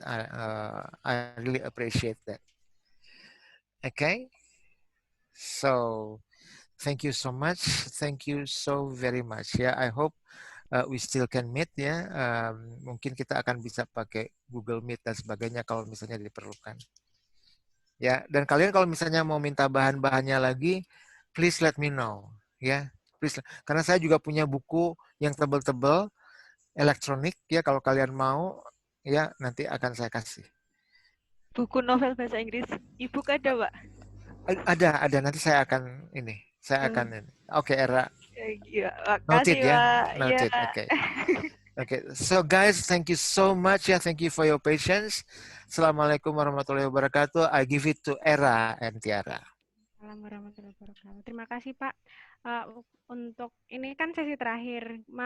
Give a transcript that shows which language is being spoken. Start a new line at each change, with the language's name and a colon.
English: I really appreciate that. Okay, so thank you so much. Thank you so very much. Ya, I hope we still can meet, ya.
Indonesian: Mungkin kita akan bisa pakai Google Meet dan sebagainya kalau misalnya diperlukan. Ya, dan kalian kalau misalnya mau minta bahan-bahannya lagi,
English: please let me know,
Indonesian: ya. Please. Karena saya juga punya buku yang tebal-tebal, elektronik ya, kalau kalian mau ya nanti akan saya kasih. Buku novel bahasa Inggris e-book ada, Pak? Ada nanti saya akan ini. Oke, Era. Iya,
English: Noted
Indonesian: makasih, ya. Pak. Iya.
English: Noted. Oke. Okay, so guys, thank you so much. Thank you for your patience. Assalamualaikum warahmatullahi wabarakatuh. I give it to Era and Tiara.
Indonesian: Assalamualaikum warahmatullahi wabarakatuh. Terima kasih Pak. Untuk ini kan sesi terakhir.